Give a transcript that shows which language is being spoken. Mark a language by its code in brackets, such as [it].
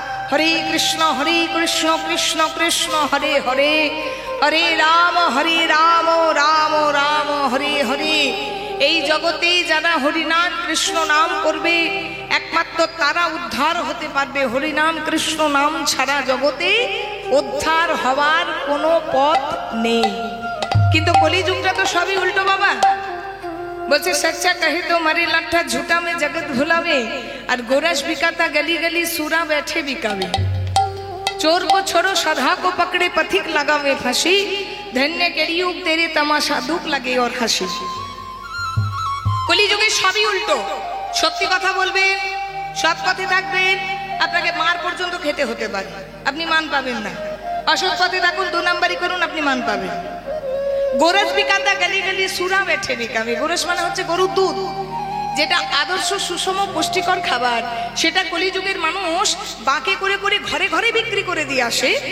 [bn] হরে কৃষ্ণ কৃষ্ণ কৃষ্ণ হরে হরে, হরে রাম রাম রাম হরে হরে। এই জগতে যারা হরিনাম কৃষ্ণ নাম করবে একমাত্র তারা উদ্ধার হতে পারবে। হরিনাম কৃষ্ণ নাম ছাড়া জগতে উদ্ধার হওয়ার কোনো পথ নেই। কিন্তু কলিযুগটা তো সবই উল্টো বাবা। [hi] বলছে সচ্চা কহে তো মারে লাঠা ঝুটা में जगत भुलावे, और गोरस बिकाता गली गली सूरा बैठे बिकावे। चोर को छोड़ो सधा को पकड़े पथिक लगावे फांसी, धन्य कलियुग तेरे तमाशा दुख लगे और हाসি। [bn] কলিযুগে সবই উল্টো। সত্যি কথা বলবেন, সৎ পথে থাকবেন, আপনাকে মার পর্যন্ত খেতে হতে পারে, আপনি মান পাবেন না। অসৎ পথে থাকুন, 2 নাম্বারই করুন, আপনি মান পাবেন। [hi] গোরস বিকাতা গলি গলি সুরা বেঠে বিকাবে। [bn] গোরস মানে হচ্ছে গরুর দুধ, যেটা আদর্শ সুষম পুষ্টিকর খাবার, সেটা কলিযুগের মানুষ বাঁকে করে করে ঘরে ঘরে বিক্রি করে দিয়ে আসে।